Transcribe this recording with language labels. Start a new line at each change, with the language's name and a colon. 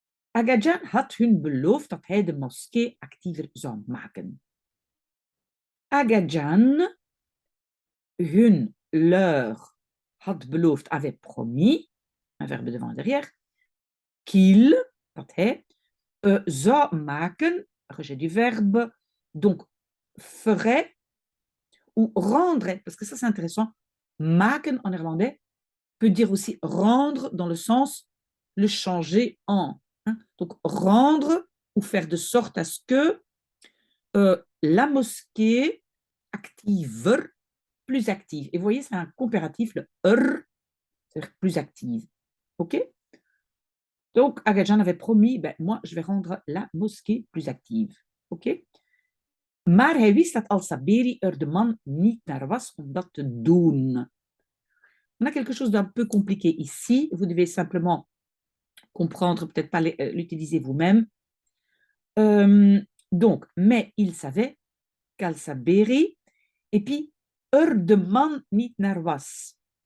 Dutch: Aga Jan had hun beloofd dat hij de moskee actiever zou maken.
French: Aga Jan, leur,
Dutch: had beloofd,
French: avait promis, un verbe devant et derrière, qu'il,
Dutch: dat hij, zou maken,
French: rejet du verbe, donc ferait ou rendrait, parce que ça c'est intéressant, maken en néerlandais peut dire aussi rendre dans le sens le changer en. Hein? Donc rendre ou faire de sorte à ce que la mosquée activer, plus active. Et vous voyez, c'est un comparatif, le c'est-à-dire plus active. OK? Donc, Aga Jan avait promis, ben, moi, je vais rendre la mosquée plus active. OK?
Dutch: Maar hij wist dat Al-Saberi de man niet naar was om dat te doen.
French: On a quelque chose d'un peu compliqué ici. Vous devez simplement comprendre, peut-être pas l'utiliser vous-même. Donc, mais il savait qu'Al-Saberi, et puis,
Dutch: de man niet naar was.